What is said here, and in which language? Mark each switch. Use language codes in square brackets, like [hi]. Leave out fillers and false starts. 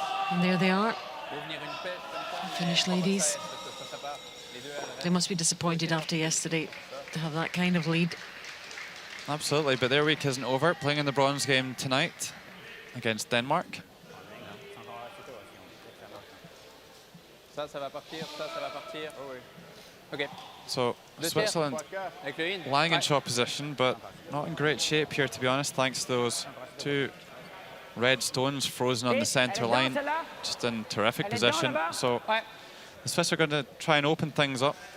[en] And there they are, the Finnish ladies. They must be disappointed after yesterday to have that kind of lead. Absolutely, but their week isn't over. Playing in the bronze game tonight against Denmark. [fr] Ça va partir, ça va partir. [en] Okay. So Switzerland lying in shot position, but not in great shape here, to be honest, thanks to those 2 red stones frozen on the centre line. Just in terrific position. So the Swiss are going to try and open things up.